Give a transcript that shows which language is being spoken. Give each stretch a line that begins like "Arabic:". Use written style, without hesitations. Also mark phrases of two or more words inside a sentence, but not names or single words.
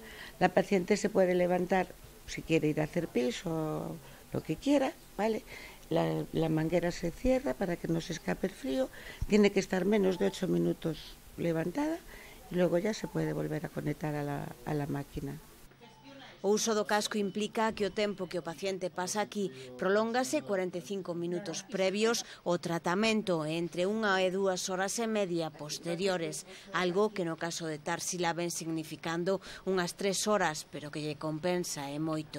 Spanish: La paciente se puede levantar si quiere ir a hacer pis o lo que quiera, ¿vale? La manguera se cierra para que no se escape el frío, tiene que estar menos de 8 minutos levantada y luego ya se puede volver a conectar a la máquina.
Galician: O uso do casco implica que o tempo que o paciente pasa aquí prolóngase 45 minutos previos ao tratamento entre 1 e 2 horas e media posteriores, algo que no caso de Tarsila ven significando unhas 3 horas, pero que lle compensa e moito.